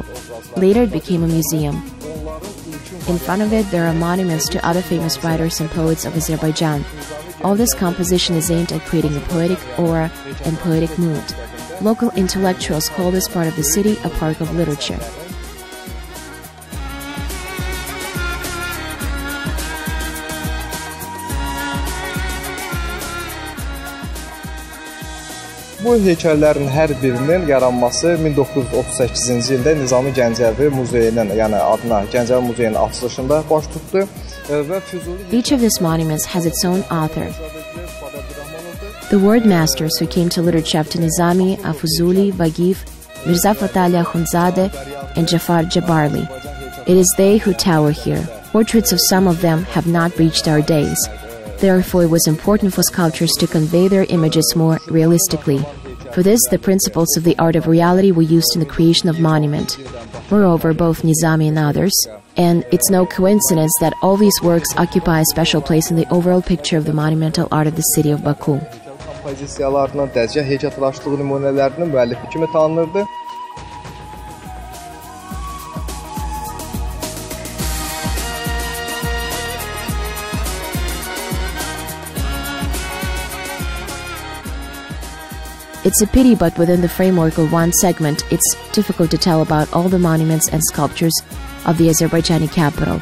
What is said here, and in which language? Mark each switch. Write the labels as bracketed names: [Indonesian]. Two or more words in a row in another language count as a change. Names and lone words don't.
[English] Later it became a museum. In front of it there are monuments to other famous writers and poets of Azerbaijan. All this composition is aimed at creating a poetic aura and poetic mood. Local intellectuals call this part of the city a park of literature. [Azerbaijani] Bu heykəllərin hər birinin yaranması 1938-ci ildə Nizami Gəncəvi Muzeyinin, yəni adına Gəncəvi Muzeyinin açılışında baş tutdu və Füzuli. [English] Each of these monuments has its own author. The word masters who came to literature after Nizami, Fuzuli, Vagif, Mirza Fatali Akhundzadeh, and Jafar Jabarli. It is they who tower here. Portraits of some of them have not reached our days. Therefore, it was important for sculptors to convey their images more realistically. For this, the principles of the art of reality were used in the creation of monument. Moreover, both Nizami and others, and it's no coincidence that all these works occupy a special place in the overall picture of the monumental art of the city of Baku. [Azerbaijani] Kompozisiyalarının dəzgah heykəltıraşlığı nümunələrinin müəllifi kimi tanınırdı. [English] It's a pity, but within the framework of one segment, it's difficult to tell about all the monuments and sculptures of the Azerbaijani capital.